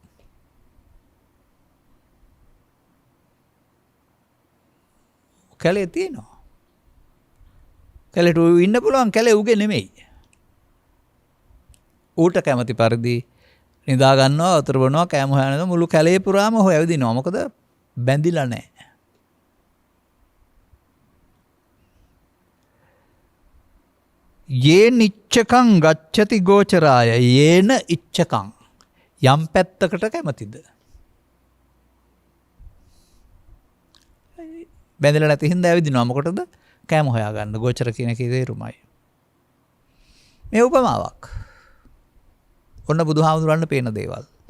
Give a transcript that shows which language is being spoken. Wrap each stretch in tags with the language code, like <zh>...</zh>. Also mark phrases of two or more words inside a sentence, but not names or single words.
<si>කැලේ තියෙනවා. කැලේට ඉන්න පුළුවන්, කැලේ උගේ නෙමෙයි. ඌට කැමති පරිදි නිදා ගන්නවා, වතුර බොනවා, කෑම හොයනවා, මුළු කැලේ පුරාම ඔහු ඇවිදිනවා. මොකද බැඳිලා නැහැ.</si> <pi>යේන ඉච්ඡකං ගච්ඡති ගෝචරාය යේන ඉච්ඡකං</pi> <si>යම් පැත්තකට කැමතිද? බැඳලා නැති හින්දා ඇවිදිනවා. මොකටද? කෑම හොයාගන්න. ගෝචර කියන එකේ තේරුමයි. මේ උපමාවක්. ඔන්න බුදුහාමුදුරන්ට පේන දේවල්.</si>